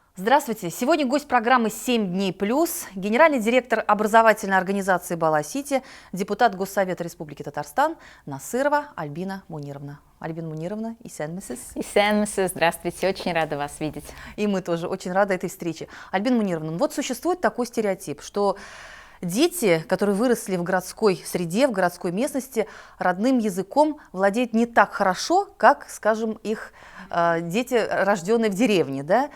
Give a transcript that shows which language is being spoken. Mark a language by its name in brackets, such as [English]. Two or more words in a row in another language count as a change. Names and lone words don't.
[Russian] Здравствуйте! Сегодня гость программы «7 дней плюс», генеральный директор образовательной организации «Бала-Сити», депутат Госсовета Республики Татарстан Насырова Альбина Мунировна. [Tatar] Альбина Мунировна, исәнмесез? Исәнмесез, [Russian] здравствуйте, очень рада вас видеть. И мы тоже очень рады этой встрече. Альбина Мунировна, вот существует такой стереотип, что дети, которые выросли в городской среде, в городской местности, родным языком владеют не так хорошо, как, скажем, их дети, рожденные в деревне, да?